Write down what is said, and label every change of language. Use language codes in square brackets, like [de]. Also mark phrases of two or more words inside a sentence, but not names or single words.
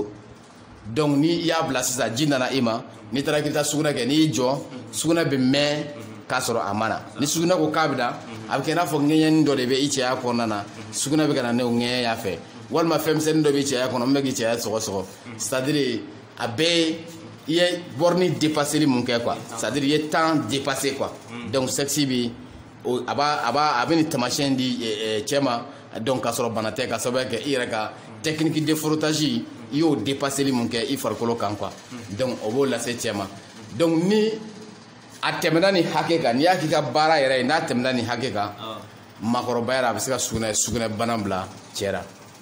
[bm] donc n'i y'a bila sisan ji nana i ma n'i taara k'i taa sugunɛ kɛ n'i y'i jɔ sugunɛ bɛ mɛn k'a sɔrɔ a ma na ni sugunɛ ko k'a bɛ na a bɛ kɛ i n'a fɔ ŋɛɲɛni dɔ de bɛ i cɛya kɔnɔna na sugunɛ bɛ ka na n'o ŋɛɲɛ fɛ walima fɛn misɛnnin dɔ bɛ i cɛya kɔnɔ min bɛ k'i cɛya sɔgɔsɔgɔ [fr] c'est-à-dire [bm] a bɛɛ i ye [fr] borne dépassé [bm] mun kɛ [fr] quoi c'est-à-dire [bm] i ye [fr] temps dépassé quoi donc sexe [bm] bi a bɛ ni tamasiyɛn di cɛ ma donc k'a sɔrɔ bana tɛ ka sababu kɛ i yɛrɛ ka [fr] technique de frottage [bm] i y'o dépassé mun kɛ i farikolo kan [fr] quoi donc [bm] o b'o lase cɛ ma donc ni a tɛmɛna ni hakɛ kan n'i y'a k'i ka baara yɛrɛ ye n'a tɛmɛna ni hakɛ kan maakɔrɔba yɛrɛ a bɛ se ka sugunɛ bana bila cɛ la